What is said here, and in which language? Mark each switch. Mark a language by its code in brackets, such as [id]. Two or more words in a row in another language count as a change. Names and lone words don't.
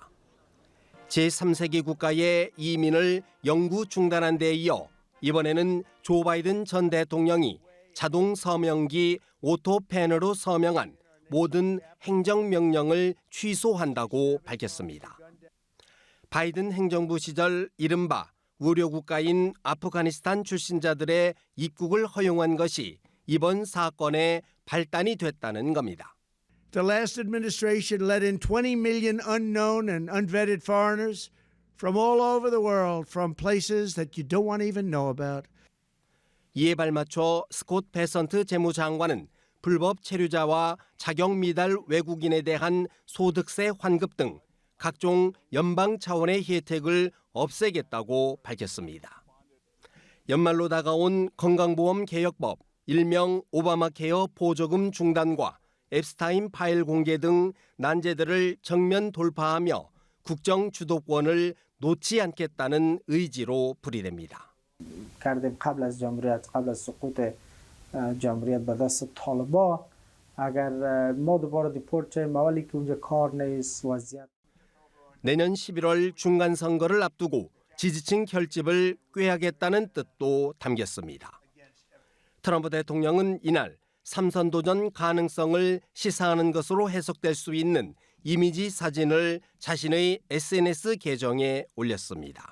[ko] 제3세계 국가의 이민을 영구 중단한 데 이어 이번에는 조 바이든 전 대통령이 자동 서명기 오토펜으로 서명한 모든 행정명령을 취소한다고 밝혔습니다. 바이든 행정부 시절 이른바 우려국가인 아프가니스탄 출신자들의 입국을 허용한 것이 이번 사건의 발단이 됐다는 겁니다. [en] The last administration let in 20 million unknown and unvetted foreigners from all over the world, from places that you don't want to even know about. [ko] 이에 발맞춰 스콧 베선트 재무장관은 불법 체류자와 자격 미달 외국인에 대한 소득세 환급 등 각종 연방 차원의 혜택을 없애겠다고 밝혔습니다. 연말로 다가온 건강보험 개혁법, 일명 오바마 케어 보조금 중단과 앱스타인 파일 공개 등 난제들을 정면 돌파하며 국정 주도권을 놓지 않겠다는 의지로 풀이됩니다. [fa] کردیم قبل از جمهوریت قبل از سقوط جمهوریت به دست طالبان اگر ما دوباره دیپورت شیم اولی که اونجا کار نیست وضعیت [ko] 내년 11월 중간선거를 앞두고 지지층 결집을 꾀하겠다는 뜻도 담겼습니다. 트럼프 대통령은 이날 3선 도전 가능성을 시사하는 것으로 해석될 수 있는 이미지 사진을 자신의 SNS 계정에 올렸습니다.